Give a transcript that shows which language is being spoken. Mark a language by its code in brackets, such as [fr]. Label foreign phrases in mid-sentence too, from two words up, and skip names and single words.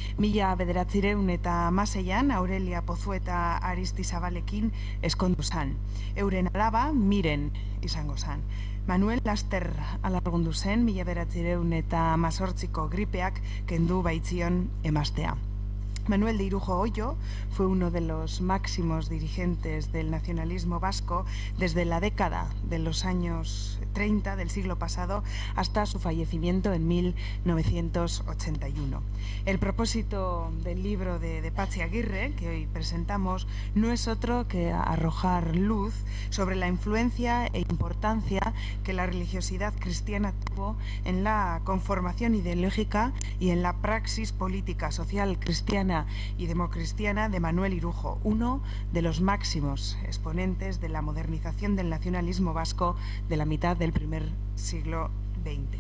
[eu] 1916ean Aurelia Pozueta Aristizabalekin ezkondu zan. Euren alaba Miren izango zan. Manuel laster alargundu zen 1918ko gripeak kendu baitzion emaztea. [es] Manuel de Irujo Ollo fue uno de los máximos dirigentes del nacionalismo vasco desde la década de los años 30 del siglo pasado hasta su fallecimiento en 1981. El propósito del libro de Patxi Agirre, que hoy presentamos, no es otro que arrojar luz sobre la influencia e importancia que la religiosidad cristiana tuvo en la conformación ideológica y en la praxis política social cristiana y democristiana de Manuel Irujo, uno de los máximos exponentes de la modernización del nacionalismo vasco de la mitad del primer siglo XX.